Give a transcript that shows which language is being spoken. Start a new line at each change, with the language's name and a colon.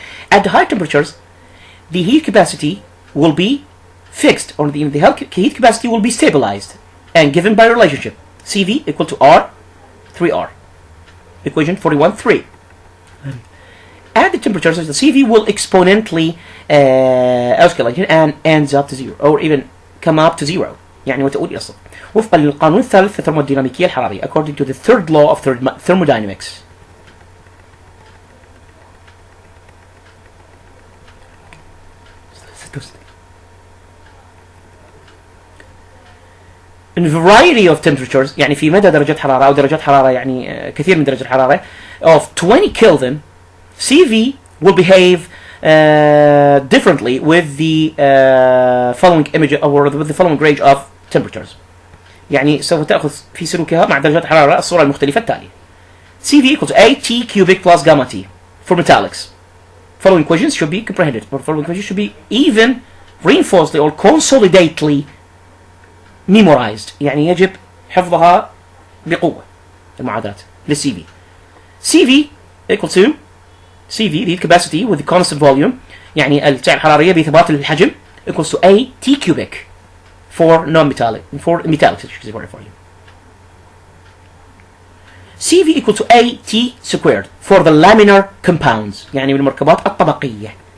English: At the high temperatures, the heat capacity will be fixed, or the heat capacity will be stabilized and given by relationship CV equal to R 3R. Equation 41.3. At the temperatures, the CV will exponentially escalate and ends up to zero, or even come up to zero.
Arabic: يعني وتقول يصل وفقا للقانون الثالث الثرموديناميكية الحرارية
English: according to the third law of thermodynamics. In a variety of temperatures,
Arabic: يعني في مدى درجات حرارة أو درجات حرارة يعني كثير من درجات الحرارة
English: of 20 Kelvin, CV will behave differently with the following image or with the following range of temperatures.
Arabic: يعني سوف تأخذ في سلوكها مع درجات حرارة الصورة المختلفة التالية.
English: CV equals AT cubic plus gamma T for metallics. Following equations should be comprehended, or following equations should be even reinforcedly or consolidatedly memorized.
Arabic: يعني يجب حفظها بقوة المعادلات للسي في.
English: CV equal to CV the heat capacity with the constant volume
Arabic: يعني السعة الحرارية بثبات الحجم
English: equals to AT cubic for non-metallic for metallics for you. CV equal to AT squared for the laminar compounds
Arabic: يعني من المركبات الطبقية.